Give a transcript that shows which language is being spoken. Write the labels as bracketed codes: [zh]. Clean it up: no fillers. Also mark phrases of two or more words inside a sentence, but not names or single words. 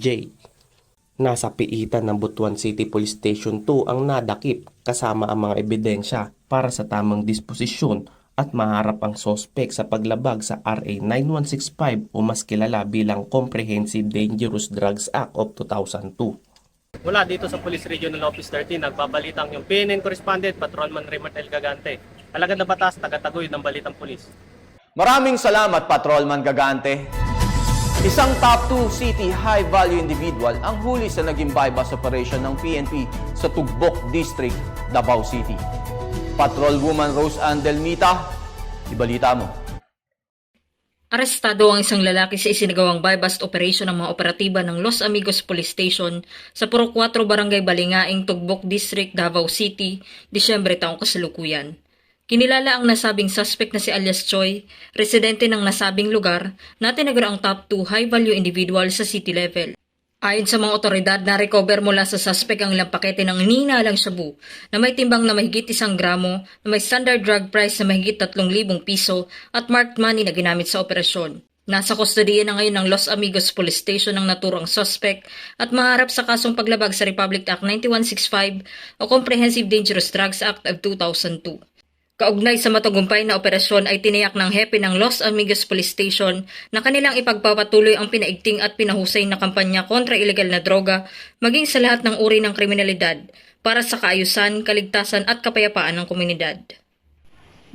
[tl] Nasa piitan ng Butuan City Police Station 2 ang nadakip kasama ang mga ebidensya para sa tamang disposisyon at maharap ang sospek sa paglabag sa RA 9165 o mas kilala bilang Comprehensive Dangerous Drugs Act of 2002. Mula dito sa Police Regional Office 13, nagbabalitang yung PNN correspondent, Patrolman Raymond L. Gagante. Alagad ng batas, tagataguyod ng Balitang Pulis. Maraming salamat, Patrolman Gagante. Isang [en] top 2 city high-value individual [tl] ang huli sa naging [en] bypass operation [tl] ng PNP sa Tugbok District, Davao City. Patrolwoman Rose Ann Delmita, ibalita mo. Arestado ang isang lalaki sa isinagawang [en] bypass operation [tl] ng mga operatiba ng Los Amigos Police Station sa Purok 4 Barangay Balingaing, Tugbok District, Davao City, Disyembre taong kasalukuyan. Kinilala ang nasabing suspect na si alias Choi, residente ng nasabing lugar, na tinagura ang [en] top 2 high-value individual [tl] sa [en] city level. [tl] Ayon sa mga otoridad, na-recover mula sa suspect ang ilang pakete ng hinihinalang shabu na may timbang na mahigit 1 gramo, na may [en] standard drug price [tl] na mahigit 3,000 piso at [en] marked money [tl] na ginamit sa operasyon. Nasa kustodiya na ngayon ng Los Amigos Police Station ang naturang suspect at maharap sa kasong paglabag sa Republic Act 9165 o Comprehensive Dangerous Drugs Act of 2002. Kaugnay sa matagumpay na operasyon ay tiniyak ng hepe ng Los Amigos Police Station na kanilang ipagpapatuloy ang pinaigting at pinahusay na kampanya kontra ilegal na droga maging sa lahat ng uri ng kriminalidad para sa kaayusan, kaligtasan at kapayapaan ng komunidad.